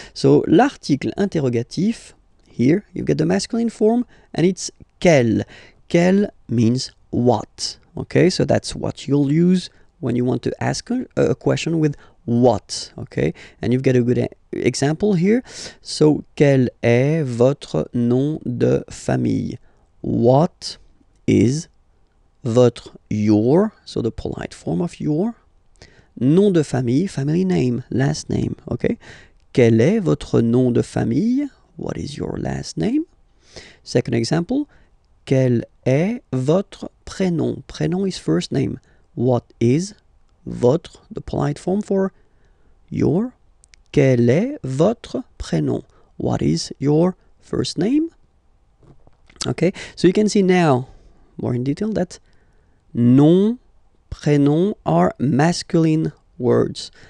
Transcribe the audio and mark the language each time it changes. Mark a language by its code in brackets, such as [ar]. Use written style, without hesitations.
[en] So [fr] l'article interrogatif, [en] here you've got the masculine form, and it's quel. Quel means what. Okay, so that's what you'll use when you want to ask a question with what, okay? And you've got a good example here. [fr] So, quel est votre nom de famille? [en] What is your, so the polite form of your, [fr] nom de famille, [en] family name, last name, okay? [fr] Quel est votre nom de famille? [en] What is your last name? Second example, [fr] quel est votre prénom? [en] Prénom is first name. What is votre, the polite form for your? [fr] Quel est votre prénom? [en] What is your first name? Okay, so you can see now, more in detail, that nom, prénom are masculine words.